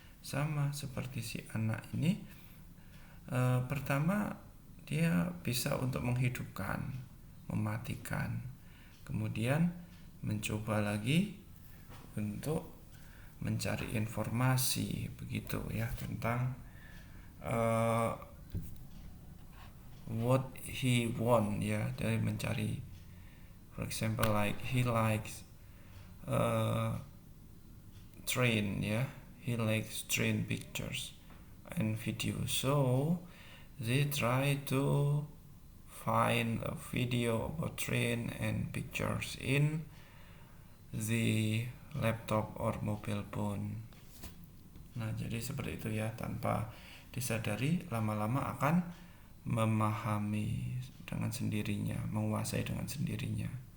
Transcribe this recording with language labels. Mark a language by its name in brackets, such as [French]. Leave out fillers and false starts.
[Indonesian] Sama seperti si anak ini, pertama dia bisa untuk menghidupkan, mematikan, kemudian mencoba lagi untuk mencari informasi, begitu ya, tentang [English] what he want, [Indonesian] dari mencari. [English] For example, like he likes train, he likes train pictures and videos, so they try to find a video about train and pictures in the laptop or mobile phone. [Indonesian] Nah, jadi seperti itu ya, tanpa disadari lama-lama akan memahami dengan sendirinya, menguasai dengan sendirinya.